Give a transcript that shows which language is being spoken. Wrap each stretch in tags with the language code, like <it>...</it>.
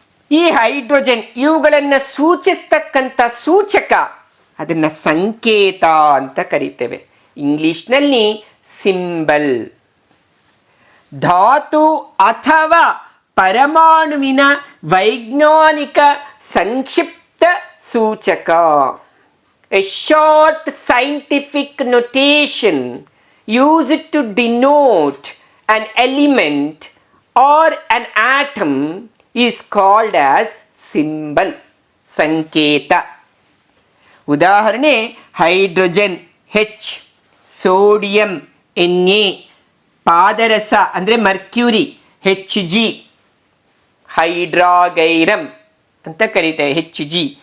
<kn>ಈ ಹೈಡ್ರೋಜನ್ ಇವುಗಳನ್ನು ಸೂಚಿಸ್ತಕ್ಕಂಥ ಸೂಚಕ ಅದನ್ನು ಸಂಕೇತ ಅಂತ ಕರೀತೇವೆ. ಇಂಗ್ಲಿಷ್ನಲ್ಲಿ ಸಿಂಬಲ್. ಧಾತು ಅಥವಾ ಪರಮಾಣುವಿನ ವೈಜ್ಞಾನಿಕ ಸಂಕ್ಷಿಪ್ತ ಸೂಚಕ.</kn> <en>A short scientific notation used to denote an element or an atom is called as symbol.</en> <kn>ಸಂಕೇತ. ಉದಾಹರಣೆ ಹೈಡ್ರೋಜನ್ H, ಸೋಡಿಯಂ Na, ಪಾದರಸ ಅಂದರೆ ಮರ್ಕ್ಯೂರಿ Hg, ಹೈಡ್ರಾಗೈರಮ್ ಅಂತ ಕರೀತೇವೆ Hg.</kn>